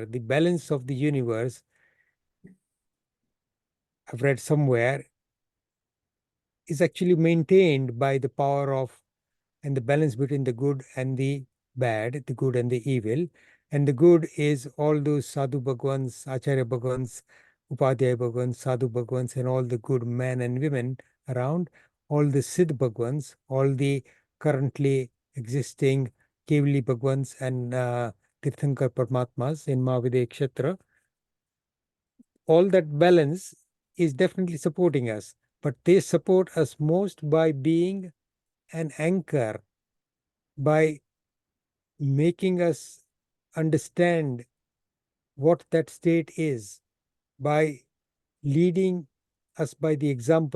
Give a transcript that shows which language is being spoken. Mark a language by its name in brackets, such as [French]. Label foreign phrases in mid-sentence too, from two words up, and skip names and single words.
[English] The balance of the universe, I've read somewhere, is actually maintained by the power of and the balance between the good and the bad, the good and the evil. And the good is all those sadhu bhagwans, acharya bhagwans, upadhyaya bhagwans, sadhu bhagwans, and all the good men and women around, all the siddh bhagwans, all the currently existing kevali bhagwans and tirthankar paramatmas in Mahavidya Kshetra. All that balance is definitely supporting us, but they support us most by being an anchor, by making us understand what that state is, by leading us by the example.